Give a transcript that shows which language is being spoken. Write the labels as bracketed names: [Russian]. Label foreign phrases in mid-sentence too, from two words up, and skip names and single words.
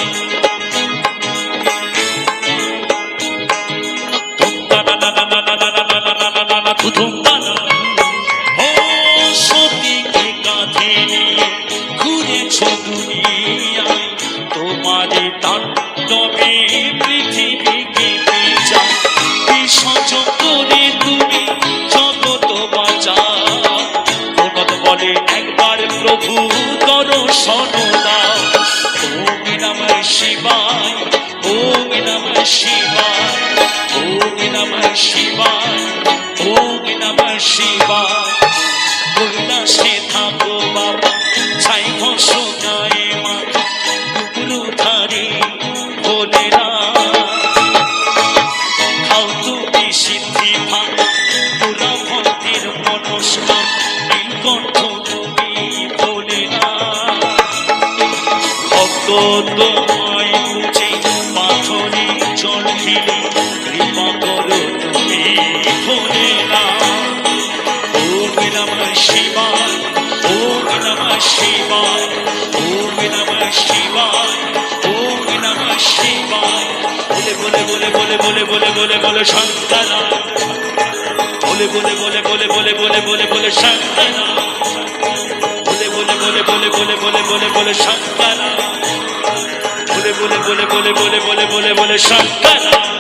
[Bangla] ও সতীকে কাঁধে নিয়ে ঘুরেছ দুনিয়ায়, তোমারে তাণ্ডবে পৃথিবী কেঁপে যায়। বিসর্জন করে তুমি জগৎ বাঁচাও, জগৎ বলে একবার প্রভু দর্শন দাও। [Sanskrit] ॐ नमः शिवाय, ॐ नमः शिवाय, ॐ नमः शिवाय, ॐ नमः शिवाय। [Bangla] কৈলাসে থাকো বাবা, ছাই ঘষ গায়ে মাথা, ডুবরু ধারে ভোলে না। খাও তুমি সিদ্ধি ভাগ, পুরা ভক্তির মনস্কাম, নীলকণ্ঠ তুমি ভোলে না। ভক্ত তোমায় বুঝে পাথরে জল ঢেলে, কৃপা করো তুমি ভোলে না। [Sanskrit] ॐ नमः शिवाय, ॐ नमः शिवाय, ॐ नमः शिवाय, ॐ नमः शिवाय। [Bangla] বলে বলে বলে বলে বলে বলে বলে বলে শঙ্করা, বলে বলে বলে বলে বলে বলে বলে বলে শঙ্করা, বলে বলে বলে বলে বলে বলে বলে বলে শঙ্করা, বলে বলে বলে বলে বলে বলে বলে বলে শঙ্করা।